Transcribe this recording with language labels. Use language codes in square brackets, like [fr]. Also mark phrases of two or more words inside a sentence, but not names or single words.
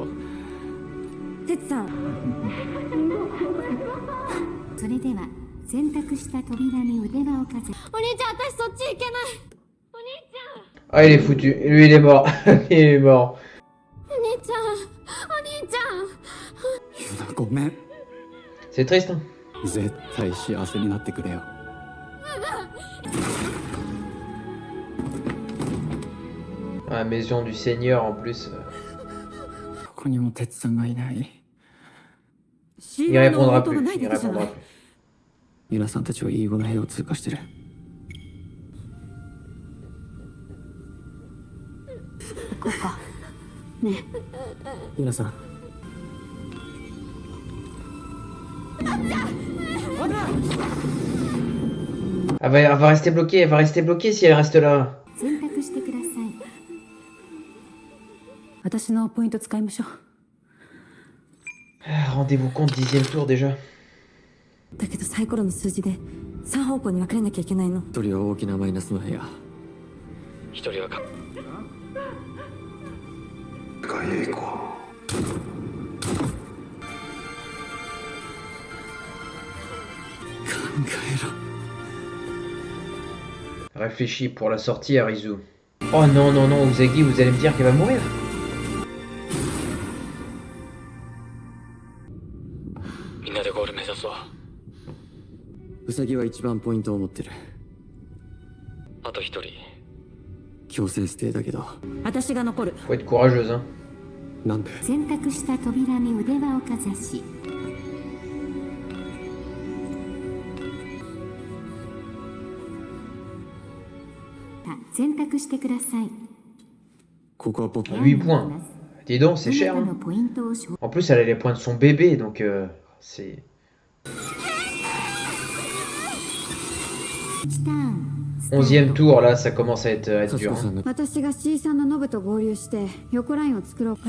[ja] 哲さんそれでは選択した扉に腕輪をかざお兄ちゃん私そっち行けないお兄ちゃん [fr] Ah, il est foutu. Lui, il est mort. Il est mort. [ja] お兄ちゃんお兄ちゃんユナごめん。 [fr] C'est triste, hein. [ja] 絶対幸せになってくれよ。 [fr] Ah, maison du Seigneur en plus. [ja] ここにも哲さんがいない。 [fr] Il répondra plus. Il répondra plus. [ja] ユナさんたちはイーゴの部屋を通過してる。行こうか。ユナさん。 [fr] Elle va rester bloquée. Elle va rester bloquée si elle reste là. [ja] 選択してください私のポイント使いましょう。 [fr] Ah, rendez-vous compte, 10e tour déjà. [ja] だけどサイコロの数字で3方向に分かれなきゃいけないの。一人は大きなマイナスの部屋、一人はか外へ行こ [fr] Réfléchis pour la sortie, Arizu. Oh non, non, non, Usagi, vous allez me dire qu'elle va mourir. [ja] みんなでゴール目指そう。ウサギは一番ポイントを持ってる。あと一人強制ステイだけど。私が残る。 [fr] Faut être courageuse, hein. [ja] なんで選択した扉に腕輪をかざし選択してくださいここは僕 [fr] 8 points. Dis donc, c'est [ja] あ [fr] cher. [ja] なたの [fr] Hein. [ja] ポイントを消 [fr] En plus, elle a les points de son bébé, donc c'est... [ja] 1 ターン [fr] 11e tour, là, ça commence à être [ja] 幸 [fr] dur. [ja] 子さ [fr] Hein. [ja] んの私が C3 のノブと合流して横ラインを作ろう。